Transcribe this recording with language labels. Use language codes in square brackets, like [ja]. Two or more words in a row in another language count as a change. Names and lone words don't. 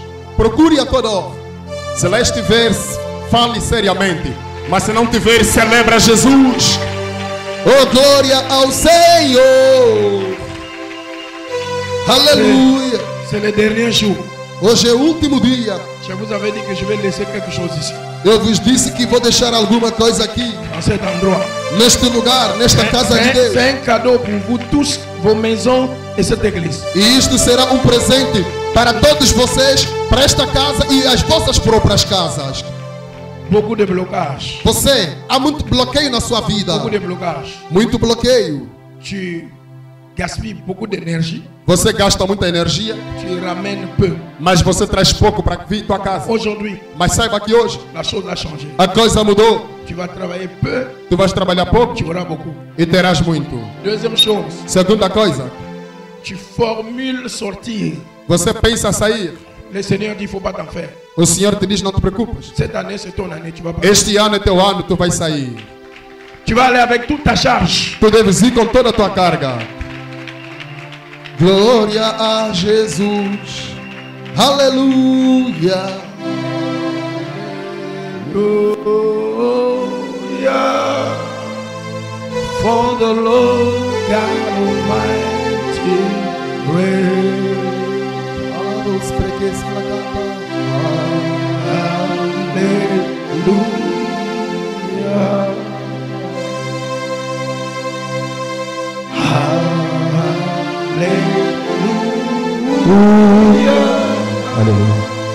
[pt] Procure a tua dor. Se lá estiver, fale seriamente. Mas se não tiver, celebra Jesus. Oh, glória ao Senhor. Aleluia. [fr] c'est le dernier jour. [pt] Hoje é o último dia. [fr] Je vous avais dit que je vais laisser quelque chose ici, [pt] Eu vos disse que vou deixar alguma coisa aqui, [fr] dans cet endroit. [pt] neste lugar, nesta casa de Deus. [fr] C'est un cadeau pour vous tous, vos maisons et cette église. [pt] E isto será um presente para todos vocês, para esta casa e as vossas próprias casas. [fr] Beaucoup de blocages. [pt] Você, há muito bloqueio na sua vida. [fr] Beaucoup de blocages. [pt] Muito bloqueio. [fr] Tu gaspilles beaucoup d'énergie. [pt] Você gasta muita energia, [fr] Tu ramènes peu. [pt] mas você traz pouco para vir tua casa. [fr] Aujourd'hui, [pt] Mas saiba que hoje [fr] la chose a changé. [pt] a coisa mudou. [fr] Tu vas travailler peu, [pt] Tu vais trabalhar pouco [fr] tu auras beaucoup. [pt] e terás muito. [fr] Deuxième chose, [pt] Segunda coisa, [fr] tu formules sortir. [pt] você pensa sair. [fr] Le Seigneur dit, il ne faut pas t'en faire. [pt] O Senhor te diz, não te preocupes. [fr] Cette année, c'est ton année. Tu vas pas. [pt] Este ano é teu ano, tu vais sair. [fr] Tu vas aller avec toute ta charge. [pt] Tu deves ir com toda a tua carga. Glória a Jesus. Aleluia. Hallelujah. [en] For the Lord God Almighty reigns. [pt] Vamos para que se Hallelujah.